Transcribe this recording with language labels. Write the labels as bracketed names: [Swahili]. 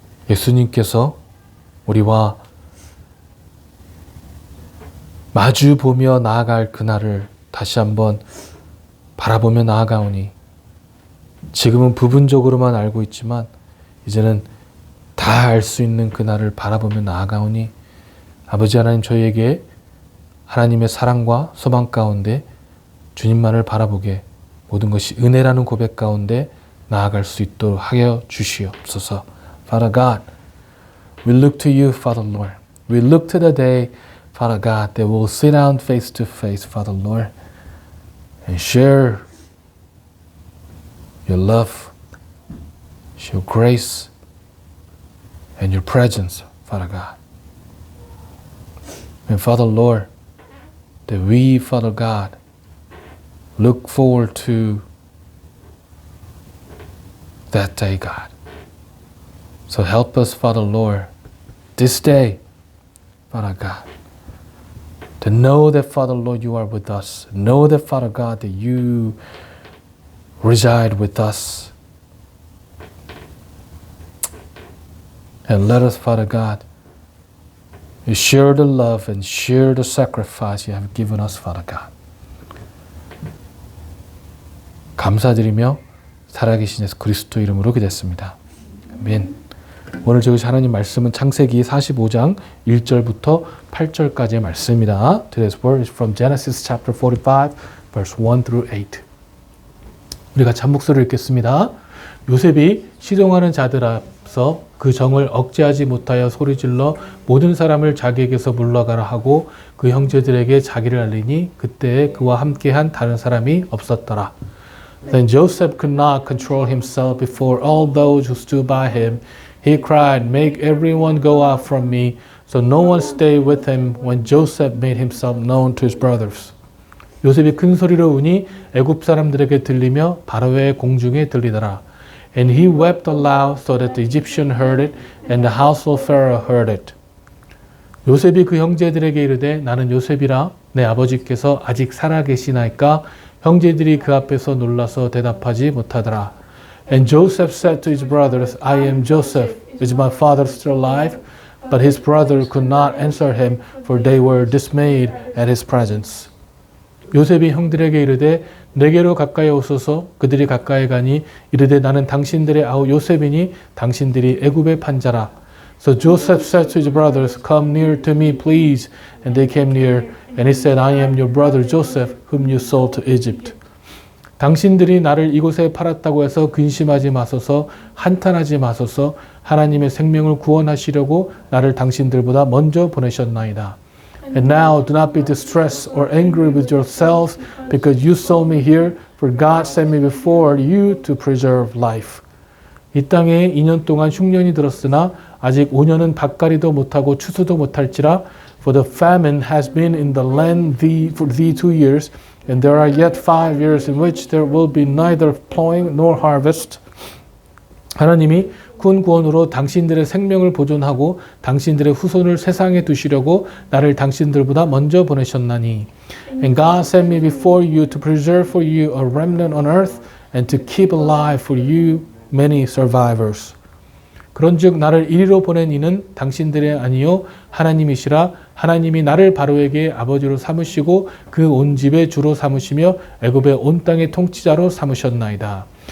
[Korean] 예수님께서 우리와 마주 보며 나아갈 그날을 다시 한번 바라보며 나아가오니 지금은 부분적으로만 알고 있지만 이제는 다 알 수 있는 그날을 바라보며 나아가오니 아버지 하나님 저희에게 하나님의 사랑과 소망 가운데 주님만을 바라보게 모든 것이 은혜라는 고백 가운데 나아갈 수 있도록 하여 주시옵소서. [English] Father God, we look to you, Father Lord. We look to the day, Father God, that we'll sit down face to face, Father Lord, and share your love, your grace, and your presence, Father God. And Father Lord, that we, Father God, look forward to that day, God. So help us, Father Lord, this day, Father God, to know that, Father Lord, you are with us. Know that, Father God, that you reside with us. And let us, Father God, share the love and share the sacrifice you have given us, Father God. [Korean] 감사드리며 살아계신 예수 그리스도 이름으로 기도했습니다. 아멘. 오늘 저희 하나님 말씀은 창세기 45장 1절부터 8절까지의 말씀입니다. [English] Today's word is from Genesis chapter 45, verse 1 through 8. [Korean] 우리가 참 목소리를 읽겠습니다. 요셉이 시종하는 자들 앞서 그 정을 억제하지 못하여 소리질러 모든 사람을 자기에게서 물러가라 하고 그 형제들에게 자기를 알리니 그때에 그와 함께한 다른 사람이 없었더라. [English] Then Joseph could not control himself before all those who stood by him. He cried, "Make everyone go out from me." So no one stayed with him when Joseph made himself known to his brothers. [Korean] 요셉이 큰 소리로 우니 애굽 사람들에게 들리며 바로의 공중에 들리더라. [English] And he wept aloud so that the Egyptian heard it and the house of Pharaoh heard it. [Korean] 요셉이 그 형제들에게 이르되 나는 요셉이라 내 아버지께서 아직 살아계시나이까 형제들이 그 앞에서 놀라서 대답하지 못하더라. [English] And Joseph said to his brothers, I am Joseph. Is my father still alive? But his brothers could not answer him, for they were dismayed at his presence. [Korean] 요셉이 형들에게 이르되 내게로 가까이 오소서. 그들이 가까이 가니 이르되 나는 당신들의 아우 요셉이니 당신들이 애굽의 판자라. [English] So Joseph said to his brothers, Come near to me, please. And they came near. And he said, I am your brother Joseph, whom you sold to Egypt. [Korean] 당신들이 나를 이곳에 팔았다고 해서 근심하지 마소서, 한탄하지 마소서. 하나님의 생명을 구원하시려고 나를 당신들보다 먼저 보내셨나이다. [English] And now do not be distressed or angry with yourselves because you sold me here, for God sent me before you to preserve life. [Korean] 이 땅에 2년 동안 흉년이 들었으나 아직 5년은 밭갈이도 못하고 추수도 못할지라. [English] For the famine has been in the land for these 2 years, and there are yet 5 years in which there will be neither plowing nor harvest. [Korean] 하나님이 군 구원으로 당신들의 생명을 보존하고 당신들의 후손을 세상에 두시려고 나를 당신들보다 먼저 보내셨나니. [English] And God sent me before you to preserve for you a remnant on earth and to keep alive for you many survivors. [Korean] 그런즉 나를 이리로 보낸 이는 당신들의 아니요 하나님이시라. 하나님이 나를 바로에게 아버지로 삼으시고 그 온 집의 주로 삼으시며 애굽의 온 땅의 통치자로 삼으셨나이다.